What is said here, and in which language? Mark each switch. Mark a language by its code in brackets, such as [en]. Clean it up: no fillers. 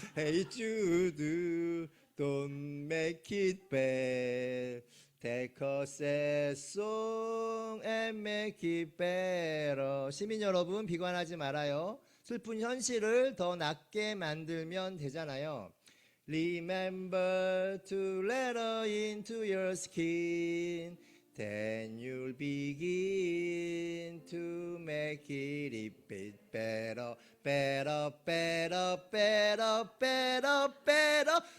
[en] Hey Jude, don't make it bad. Take a sad song and make it better. [ko] 시민 여러분, 비관하지 말아요. 슬픈 현실을 더 낫게 만들면 되잖아요. [en] Remember to let her into your skin. Then you'll begin to make it a bit better, better, better, better, better, better.